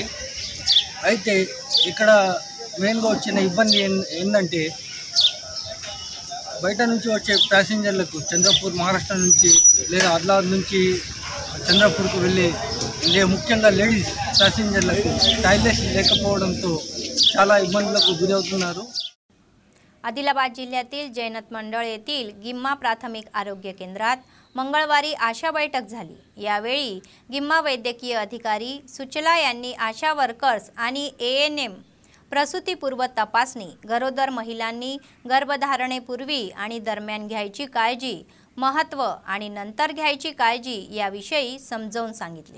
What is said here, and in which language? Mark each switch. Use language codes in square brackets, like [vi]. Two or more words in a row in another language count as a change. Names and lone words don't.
[te] అయితే ఇక్కడ మెయిన్గా వచ్చిన ఇబ్బంది ఏంటంటే బయట నుంచి వచ్చే ప్యాసింజర్లకు చంద్రపూర్ మహారాష్ట్ర నుంచి లేదా ఆదిలాబాద్ నుంచి చంద్రపూర్కు వెళ్ళే ముఖ్యంగా [en] ladies passengerlaku [te] టాయిలెట్స్ లేకపోవడంతో చాలా ఇబ్బందులకు గురవుతున్నారు. [mr] आदिलाबाद जिल्ह्यातील जैनत मंडळ येथील गिम्मा प्राथमिक आरोग्य केंद्रात मंगळवारी आशा बैठक झाली. यावेळी गिम्मा वैद्यकीय अधिकारी सुचला यांनी आशा वर्कर्स आणि ANM प्रसूतीपूर्व तपासणी, गरोदर महिलांनी गर्भधारणेपूर्वी आणि दरम्यान घ्यायची काळजी, महत्त्व आणि नंतर घ्यायची काळजी याविषयी समजावून सांगितले.